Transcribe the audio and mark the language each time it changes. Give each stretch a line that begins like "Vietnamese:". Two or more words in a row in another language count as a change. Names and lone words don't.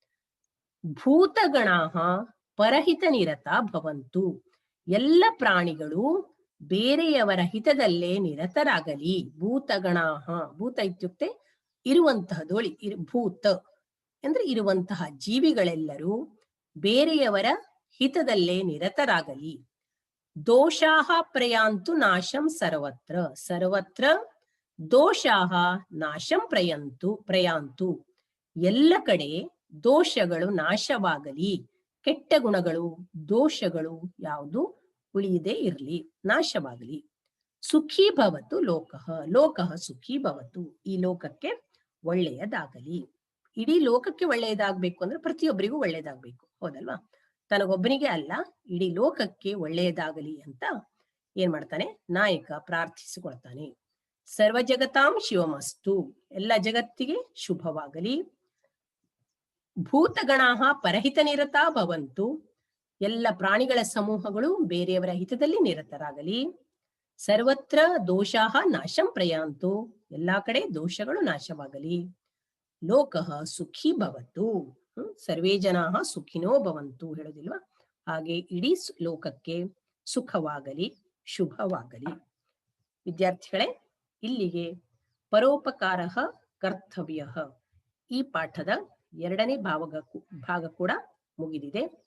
Sanskrit: ಭೂತಗಣಾಃ ಪರಹಿತ ನಿರತಾ ಭವಂತು
Kannada: ಎಲ್ಲ ಪ್ರಾಣಿಗಳು ಬೇರೆಯವರ ಹಿತದಲ್ಲೇ ನಿರತರಾಗಲಿ.
Sanskrit: ಭೂತಗಣಾಃ ಭೂತ ಇತ್ಯುಕ್ತೆ
Kannada: ಇರುವಂತಹದ್ದು, ಭೂತ ಅಂದ್ರೆ ಇರುವಂತಹ ಜೀವಿಗಳೆಲ್ಲರೂ ಬೇರೆಯವರ ಹಿತದಲ್ಲೇ ನಿರತರಾಗಲಿ.
Sanskrit: ದೋಷಾಹ ಪ್ರಯಾಂತು ನಾಶಂ ಸರ್ವತ್ರ ಸರ್ವತ್ರ ದೋಷಾಹ ನಾಶಂ ಪ್ರಯಾಂತು
Kannada: ಎಲ್ಲ ಕಡೆ ದೋಷಗಳು ನಾಶವಾಗಲಿ, ಕೆಟ್ಟ ಗುಣಗಳು ದೋಷಗಳು ಯಾವುದು ಉಳಿಯದೇ ಇರಲಿ, ನಾಶವಾಗಲಿ.
Sanskrit: ಸುಖೀ ಭವತು ಲೋಕಃ ಲೋಕಃ ಸುಖೀ ಭವತು
Kannada: ಈ ಲೋಕಕ್ಕೆ ಒಳ್ಳೆಯದಾಗಲಿ. ಇಡೀ ಲೋಕಕ್ಕೆ ಒಳ್ಳೆಯದಾಗ್ಬೇಕು ಅಂದ್ರೆ ಪ್ರತಿಯೊಬ್ಬರಿಗೂ ಒಳ್ಳೆಯದಾಗ್ಬೇಕು, ಹೌದಲ್ವಾ? ತನಗೊಬ್ಬನಿಗೆ ಅಲ್ಲ, ಇಡೀ ಲೋಕಕ್ಕೆ ಒಳ್ಳೆಯದಾಗಲಿ ಅಂತ ಏನ್ ಮಾಡ್ತಾನೆ ನಾಯಕ ಪ್ರಾರ್ಥಿಸಿಕೊಳ್ತಾನೆ.
Sanskrit: ಸರ್ವ ಜಗತಾಂ ಶಿವಮಸ್ತು
Kannada: ಎಲ್ಲ ಜಗತ್ತಿಗೆ ಶುಭವಾಗಲಿ.
Sanskrit: ಭೂತಗಣಾಃ ಪರಹಿತ ನಿರತಾ ಭವಂತು
Kannada: ಎಲ್ಲ ಪ್ರಾಣಿಗಳ ಸಮೂಹಗಳು ಬೇರೆಯವರ ಹಿತದಲ್ಲಿ ನಿರತರಾಗಲಿ.
Sanskrit: ಸರ್ವತ್ರ ದೋಷಾಹ ನಾಶಂ ಪ್ರಯಾಂತು
Kannada: ಎಲ್ಲಾ ಕಡೆ ದೋಷಗಳು ನಾಶವಾಗಲಿ.
Sanskrit: ಲೋಕಃ ಸುಖೀ ಭವತು ಸರ್ವೇ ಜನಾಃ ಸುಖಿನೋ ಭವಂತು
Kannada: ಹೇಳೋದಿಲ್ವಾ, ಹಾಗೆ ಇಡೀ ಲೋಕಕ್ಕೆ ಸುಖವಾಗಲಿ, ಶುಭವಾಗಲಿ. ವಿದ್ಯಾರ್ಥಿಗಳೇ, ಇಲ್ಲಿಗೆ ಪರೋಪಕಾರಃ ಕರ್ತವ್ಯಃ ಈ ಪಾಠದ ಎರಡನೇ ಭಾಗ ಕೂಡ ಮುಗಿದಿದೆ.